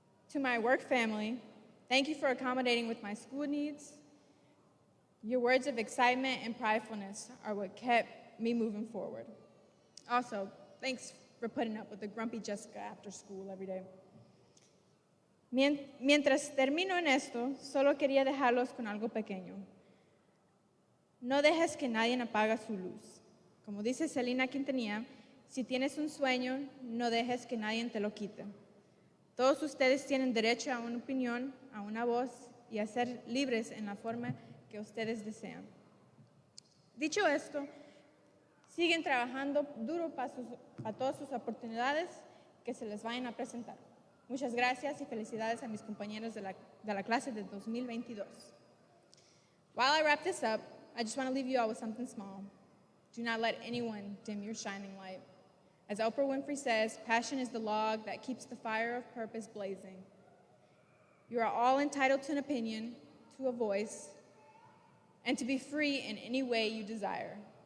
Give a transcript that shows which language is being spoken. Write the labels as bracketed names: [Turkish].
[English] To my work family, thank you for accommodating with my school needs. Your words of excitement and pridefulness are what kept me moving forward. Also, thanks for putting up with the grumpy Jessica after school every day. [Spanish] Mientras termino en esto, solo quería dejarlos con algo pequeño. No dejes que nadie apague su luz. Como dice Selena Quintanilla, si tienes un sueño, no dejes que nadie te lo quite. Todos ustedes tienen derecho a una opinión, a una voz y a ser libres en la forma que ustedes desean. Dicho esto, siguen trabajando duro para todas sus oportunidades que se les vayan a presentar. Muchas gracias y felicidades a mis compañeros de la clase de 2022. [English] While I wrap this up, I just want to leave you all with something small. Do not let anyone dim your shining light. As Oprah Winfrey says, passion is the log that keeps the fire of purpose blazing. You are all entitled to an opinion, to a voice, and to be free in any way you desire.